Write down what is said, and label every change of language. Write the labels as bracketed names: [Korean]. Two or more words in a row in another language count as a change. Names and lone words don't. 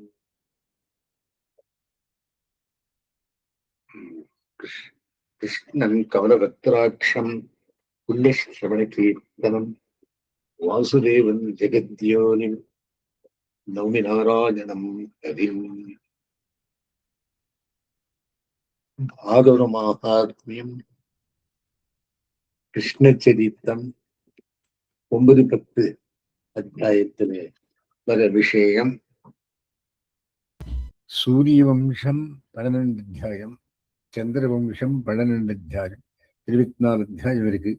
[Sanskrit] कृष्णं कमलवक्त्राक्षं पुण्यश्रवणकीर्तनं वासुदेवं जगद्योनिं नौमि नारायणं हरिम्। [Tamil] भागवतमाहात्म्यं கிருஷ்ணச்சரித்தம் 9-10 அத்தியாயத்திலே வர விஷயம். சூரியவம்சம் 12 அத்தியாயம், சந்திரவம்சம் 12 அத்தியாயம், 24 அத்தியாயம் இருக்கு.